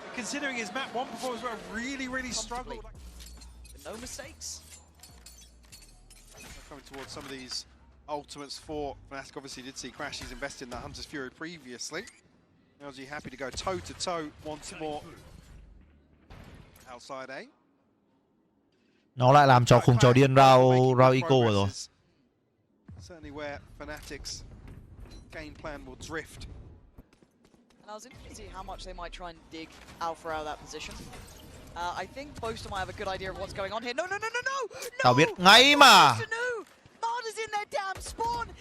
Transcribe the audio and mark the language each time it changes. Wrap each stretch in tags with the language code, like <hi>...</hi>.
<en>Considering his map 1 performance where I really struggled. No mistakes. Coming towards some of these ultimates for Fnatic. Obviously did see Crash, he's invested in that Hunter's Fury previously. LG happy to go toe-to-toe once more. Outside A.</en> <vi>Nó lại làm trò khùng trò điên round eco rồi.</vi> <en>Certainly where Fnatic's game plan will drift. And I was interested to see how much they might try and dig Alpha out of that position. I think both of them might have a good idea of what's going on here. No!</en> <vi>Tao biết ngay mà.</vi> <en>Marta's in their damn spawn.</en>